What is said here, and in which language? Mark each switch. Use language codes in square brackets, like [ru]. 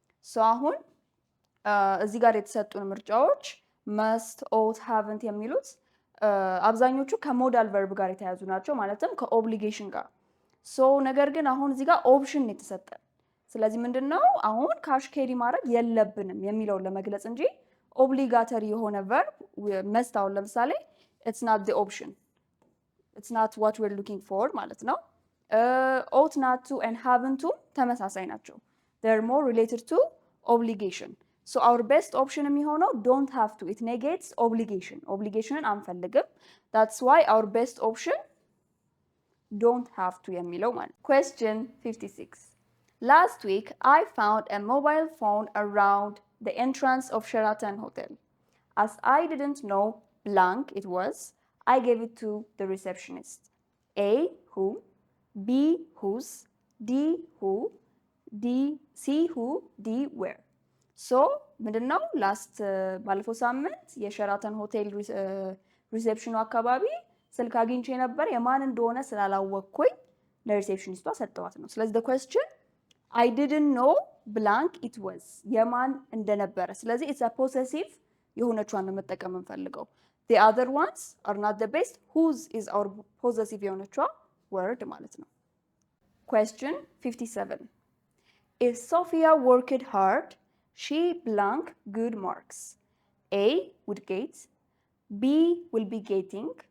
[am] So አሁን እዚህ ጋር የተሰጡን ምርጫዎች [en] must, ought, haven't [am] የሚሉት አብዛኞቹ ከሞዳል ቨርብ ጋር የተያዙ ናቸው፣ ማለትም ከኦብሊጌሽን ጋር። ሶ ነገር ግን አሁን እዚህ ጋር ኦፕሽን የተሰጠን፣ ስለዚህ ምንድነው አሁን ካሽ ኬሪ ማድረግ የለብንም የሚለውን ለመግለጽ እንጂ ኦብሊጋተሪ የሆነ ቨርብ መስት አሁን ለምሳሌ [en] it's not the option, it's not what we're looking for [am] ማለት ነው። [en] ought not to and haven't to [am] ተመሳሳይ ናቸው። [en] they're more related to obligation. So our best option [am] የሚሆነው [en] don't have to, it negates obligation. [am] obligationን አንፈልግም. [en] That's why our best option don't have to [am] የሚለው ማለት። [en] Question 56. Last week I found a mobile phone around the entrance of Sheraton Hotel. As I didn't know blank it was, I gave it to the receptionist. A, who. B, whose. D, who. D, C, who. D, where. [am] ሶ ምንድነው ላስት ባለፈው ሳምንት የሸራተን ሆቴል ሪሴፕሽኑ አካባቢ ስልክ አግኝቼ ነበር፣ የማን እንደሆነ ስላላወቅኩኝ ለሪሴፕሽኒስቷ ሰጠዋት ነው። ስለዚህ [en] the question I didn't know blank it was [am] የማን እንደነበረ፣ ስለዚህ [en] it's a possessive [am] የሆነቿን ነው መጠቀም እንፈልገው። [en] the other ones are not the best. whose is our possessive [am] የሆነቿ [en] word [am] ማለት ነው። [en] question 57. If Sophia worked hard, she blank good marks. A, would get. B, will be getting.